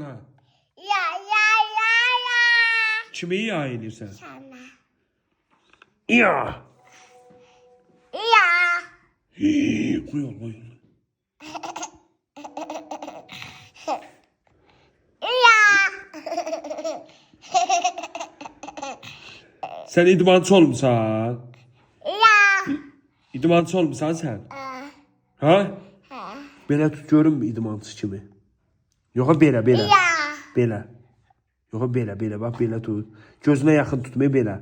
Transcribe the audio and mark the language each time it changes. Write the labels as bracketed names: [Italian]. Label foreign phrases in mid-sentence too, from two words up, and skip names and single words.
[Azerbaijani] Ya ya ya ya. Kime ya inirsen? Sana. Ya. Ya. Koy ol koy. Ya. Sen idmançı olmuşsan. Ya. İdmançı olmuşsan sen. Ha? Belə tut görün mü idmançı kimi? Yoxa belə belə. Ya. Belə. Yoxa belə belə bax belə tut. Gözünə yaxın tutmayı belə.